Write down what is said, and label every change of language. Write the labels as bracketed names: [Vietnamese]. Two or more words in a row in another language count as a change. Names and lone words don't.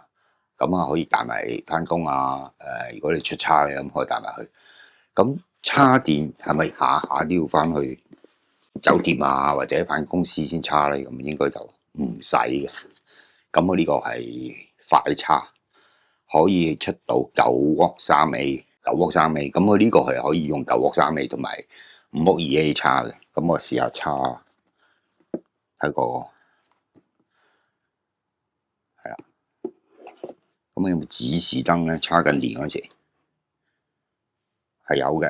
[Cantonese] 咁啊，可以帶埋翻工啊。如果你出差嘅咁，可以帶埋去。咁叉電係咪下下都要翻去酒店啊，或者翻公司先叉咧？咁應該就唔使嘅。咁我呢個係快叉，可以出到 9W3A。9W3A，咁佢呢個係可以用9W3A 同埋5W2A 叉嘅。咁我試下叉，睇個係啦。咁有冇指示燈咧？叉緊電嗰時係有嘅。